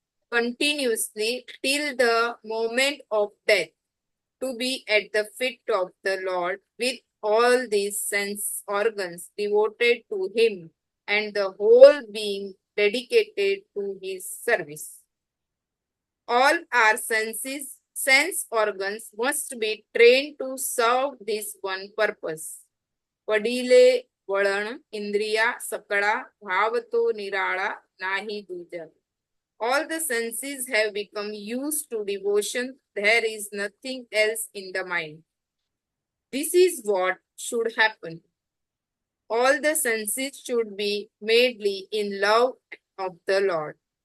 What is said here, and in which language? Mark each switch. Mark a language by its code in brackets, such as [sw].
[en] continuously till the moment of death, to be at the feet of the Lord with all these sense organs devoted to Him and the whole being dedicated to His service. All our sense organs must be trained to serve this one purpose. [mr] वडिले वळण इंद्रिया सकळा भाव तो निराळा नाही दूजा. [en] All the senses have become used to devotion. There is nothing else in the mind. This is what should happen. All the senses should be madly in love of the Lord.